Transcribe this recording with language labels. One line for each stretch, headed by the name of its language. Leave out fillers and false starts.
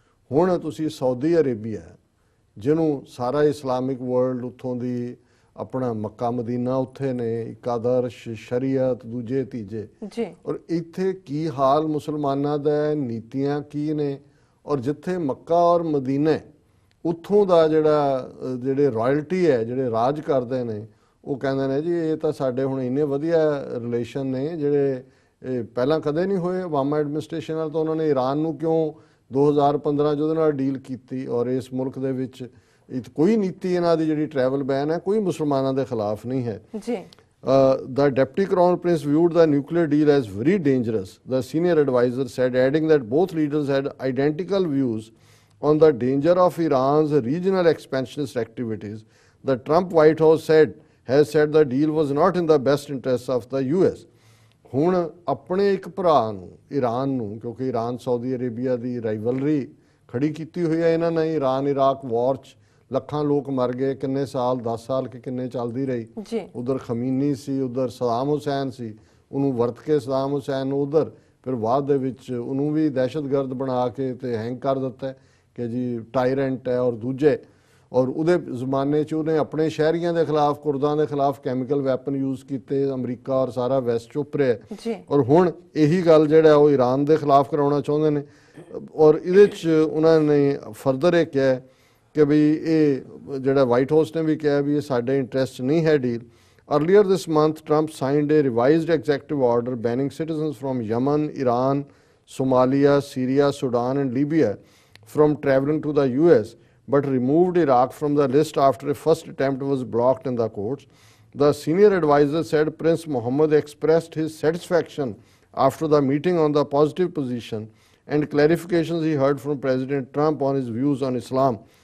Punjabi: ਹੁਣ ਤੁਸੀਂ Saudi Arabia ਜਿਹਨੂੰ ਸਾਰਾ ਇਸਲਾਮਿਕ ਵਰਲਡ ਉੱਥੋਂ ਦੀ ਆਪਣਾ ਮੱਕਾ ਮਦੀਨਾ ਉੱਥੇ ਨੇ, ਇੱਕ ਆਦਰਸ਼ ਸ਼ਰੀਅਤ, ਦੂਜੇ ਤੀਜੇ ਜੀ, ਔਰ ਇੱਥੇ ਕੀ ਹਾਲ ਮੁਸਲਮਾਨਾਂ ਦਾ, ਨੀਤੀਆਂ ਕੀ ਨੇ, ਔਰ ਜਿੱਥੇ ਮੱਕਾ ਔਰ ਮਦੀਨਾ ਉੱਥੋਂ ਦਾ ਜਿਹੜੇ ਰਾਇਲਟੀ ਹੈ, ਜਿਹੜੇ ਰਾਜ ਕਰਦੇ ਨੇ, ਉਹ ਕਹਿੰਦੇ ਨੇ ਜੀ ਇਹ ਤਾਂ ਸਾਡੇ ਹੁਣ ਇੰਨੇ ਵਧੀਆ ਰਿਲੇਸ਼ਨ ਨੇ ਜਿਹੜੇ ਪਹਿਲਾਂ ਕਦੇ ਨਹੀਂ ਹੋਏ ਓਬਾਮਾ ਐਡਮਿਨਿਸਟ੍ਰੇਸ਼ਨ ਨਾਲ। ਤਾਂ ਉਹਨਾਂ ਨੇ ਈਰਾਨ ਨੂੰ ਕਿਉਂ 2015 ਚ ਉਹਦੇ ਨਾਲ ਡੀਲ ਕੀਤੀ, ਔਰ ਇਸ ਮੁਲਕ ਦੇ ਵਿੱਚ ਕੋਈ ਨੀਤੀ ਇਹਨਾਂ ਦੀ ਜਿਹੜੀ ਟਰੈਵਲ ਬੈਨ ਹੈ ਕੋਈ ਮੁਸਲਮਾਨਾਂ ਦੇ ਖਿਲਾਫ ਨਹੀਂ ਹੈ ਜੀ।
English: The Deputy Crown Prince viewed the nuclear deal as very dangerous, the senior advisor said, adding that both leaders had identical views on the danger of Iran's regional expansionist activities. The Trump White House has said the deal was not in the best interests of the US.
Punjabi: ਹੁਣ ਆਪਣੇ ਇੱਕ ਭਰਾ ਨੂੰ, Iran ਨੂੰ, ਕਿਉਂਕਿ Iran Saudi Arabia ਦੀ rivalry ਖੜੀ ਕੀਤੀ ਹੋਈ ਹੈ ਇਹਨਾਂ ਨੇ। ਈਰਾਨ ਇਰਾਕ ਵਾਰ 'ਚ ਲੱਖਾਂ ਲੋਕ ਮਰ ਗਏ, ਕਿੰਨੇ ਸਾਲ, 10 ਸਾਲ ਕਿ ਕਿੰਨੇ ਚੱਲਦੀ ਰਹੀ। ਉਧਰ ਖਮੀਨੀ ਸੀ, ਉਧਰ ਸਦਾਮ ਹੁਸੈਨ ਸੀ, ਉਹਨੂੰ ਵਰਤ ਕੇ ਸਦਾਮ ਹੁਸੈਨ ਨੂੰ ਉਧਰ ਫਿਰ ਬਾਅਦ ਦੇ ਵਿੱਚ ਉਹਨੂੰ ਵੀ ਦਹਿਸ਼ਤਗਰਦ ਬਣਾ ਕੇ ਤੇ ਹੈਂਗ ਕਰ ਦਿੱਤਾ ਕਿ ਜੀ ਟਾਇਰੈਂਟ ਹੈ। ਔਰ ਦੂਜੇ ਔਰ ਉਹਦੇ ਜ਼ਮਾਨੇ 'ਚ ਉਹਨੇ ਆਪਣੇ ਸ਼ਹਿਰੀਆਂ ਦੇ ਖਿਲਾਫ, ਕੁਰਦਾਂ ਦੇ ਖਿਲਾਫ ਕੈਮੀਕਲ ਵੈਪਨ ਯੂਜ਼ ਕੀਤੇ। ਅਮਰੀਕਾ ਔਰ ਸਾਰਾ ਵੈਸਟ ਚੁੱਪ ਰਿਹਾ, ਔਰ ਹੁਣ ਇਹੀ ਗੱਲ ਜਿਹੜਾ ਉਹ ਈਰਾਨ ਦੇ ਖਿਲਾਫ ਕਰਾਉਣਾ ਚਾਹੁੰਦੇ ਨੇ। ਔਰ ਇਹਦੇ 'ਚ ਉਹਨਾਂ ਨੇ ਫਰਦਰ ਇਹ ਕਿਹਾ ਕਿ ਵੀ ਇਹ ਜਿਹੜਾ ਵਾਈਟ ਹਾਊਸ ਨੇ ਵੀ ਕਿਹਾ ਵੀ ਇਹ ਸਾਡੇ ਇੰਟਰਸਟ ਨਹੀਂ ਹੈ deal.
English: Earlier this month, Trump signed a revised executive order banning citizens from Yemen, Iran, Somalia, Syria, Sudan and Libya from traveling to the US, but removed Iraq from the list after a first attempt was blocked in the courts. The senior advisor said Prince Mohammed expressed his satisfaction after the meeting on the positive position and clarifications he heard from President Trump on his views on Islam.